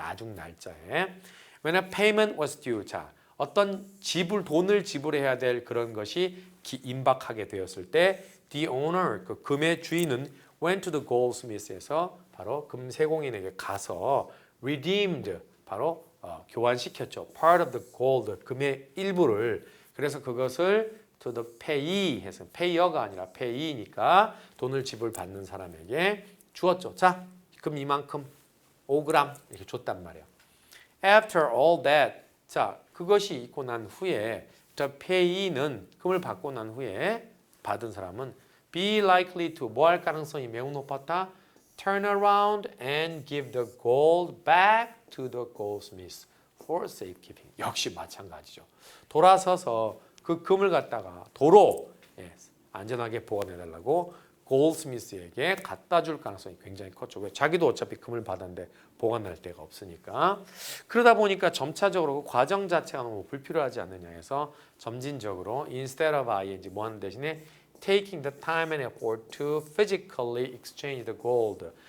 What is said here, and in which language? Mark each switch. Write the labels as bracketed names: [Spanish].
[Korean] 나중 날짜에. [English] When a payment was due. [Korean] 자, 어떤 돈을 지불해야 될 그런 것이 임박하게 되었을 때 [English] the owner, [Korean] 그 금의 주인은 [English] went to the goldsmith [Korean] 에서 바로 금세공인에게 가서 redeemed, 바로 교환시켰죠. [English] part of the gold, [Korean] 금의 일부를. 그래서 그것을 [English] to the payee [Korean] 해서 payer가 아니라 pay니까 돈을 지불받는 사람에게 주었죠. 자, 금 이만큼 5g 이렇게 줬단 말이에요. [English] After all that, [Korean] 자, 그것이 있고 난 후에 the payee는 금을 받고 난 후에 받은 사람은 [English] be likely to [Korean] 뭐 할 가능성이 매우 높았다? [English] Turn around and give the gold back to the goldsmith for safekeeping. [Korean] 역시 마찬가지죠. 돌아서서 그 금을 갖다가 도로 안전하게 보관해달라고 골드스미스에게 갖다 줄 가능성이 굉장히 컸죠. 왜? 자기도 어차피 금을 받았는데 보관할 데가 없으니까. 그러다 보니까 점차적으로 그 과정 자체가 너무 불필요하지 않느냐 해서 점진적으로 [English] instead of ing [Korean] 뭐 하는 대신에 [English] taking the time and effort to physically exchange the gold.